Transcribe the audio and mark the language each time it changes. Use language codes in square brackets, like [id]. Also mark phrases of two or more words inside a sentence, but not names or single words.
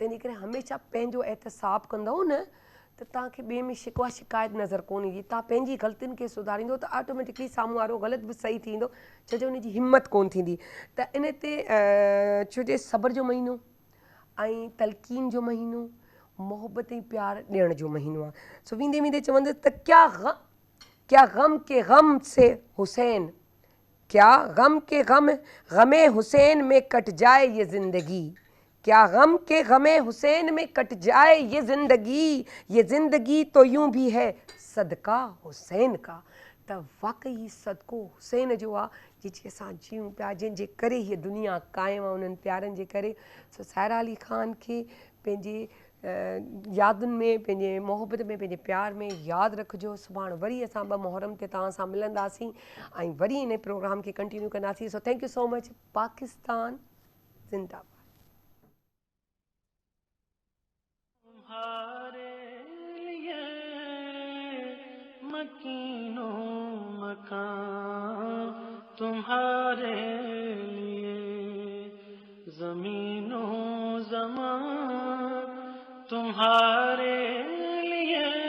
[sd] तंहिंजे करे हमेशह पंहिंजो एहतिसाब कंदव न त तव्हांखे ॿिए में शिकवा शिकायत नज़र कोन ईंदी. तव्हां पंहिंजी ग़लतियुनि खे सुधारींदो त ऑटोमेटिकली साम्हूं वारो ग़लति बि सही थींदो, छो जो उनजी हिमत कोन थींदी. त इन ते छो जे सब्र जो महीनो ऐं तलक़ीन जो महीनो, मोहब्बत ऐं प्यार ॾियण जो महीनो आहे. सो वेंदे वेंदे चवंदसि त [ur] کیا غم کے غم سے حسین، کیا غم کے غم حسین میں کٹ جائے یہ زندگی، کیا غم کے غم حسین میں کٹ جائے یہ زندگی تو یوں بھی ہے صدقہ حسین کا. [sd] त वाक़ई सदको हुसैन जो आहे जंहिंजे असां जियूं पिया, जंहिंजे करे हीअ दुनिया क़ाइमु आहे, उन्हनि प्यारनि जे करे. सो सायरा अली ख़ान खे पंहिंजे यादुनि में, पंहिंजे मोहबत में, पंहिंजे प्यार में यादि रखिजो. सुभाणे वरी असां 2 मुहर्रम ते तव्हां सां मिलंदासीं ऐं वरी इन प्रोग्राम खे कंटिन्यू कंदासीं. [en] So thank you so much. [sd] पाकिस्तान ज़िंदाबाद. [ur] مکینو مکان تمہارے لیے، زمینو زمان تمہارے لیے,